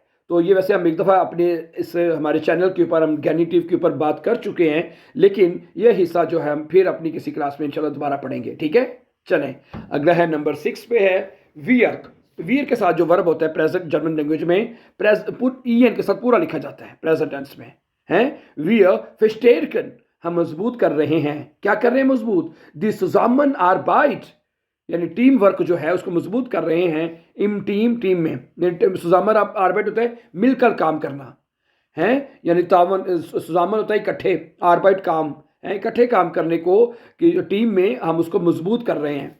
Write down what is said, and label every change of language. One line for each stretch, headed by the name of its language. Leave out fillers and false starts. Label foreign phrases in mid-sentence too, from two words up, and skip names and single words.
Hindi: तो ये वैसे हम एक दफ़ा अपने इस हमारे चैनल के ऊपर हम गैनिटिव के ऊपर बात कर चुके हैं, लेकिन ये हिस्सा जो है हम फिर अपनी किसी क्लास में इंशाल्लाह दोबारा पढ़ेंगे। ठीक है, चलें, अगला है नंबर 6 पे है वियर। वियर के साथ जो वर्ब होता है प्रेजेंट जर्मन लैंग्वेज में ई एन के साथ पूरा लिखा जाता है प्रेजेंट टेंस में, हैं,
German: wir verstärken,
Hindi: हम मजबूत कर रहे हैं। क्या कर रहे हैं मजबूत?
German: die Zusammenarbeit,
Hindi: यानी टीम वर्क जो है उसको मजबूत कर रहे हैं।
German: im Team
Hindi: में
German: zusammen Arbeit
Hindi: होता है मिलकर काम करना है, यानी तावन सुजामन होता है इकट्ठे, आर्बाइट काम है इकट्ठे काम करने को, कि टीम में हम उसको मजबूत कर रहे हैं।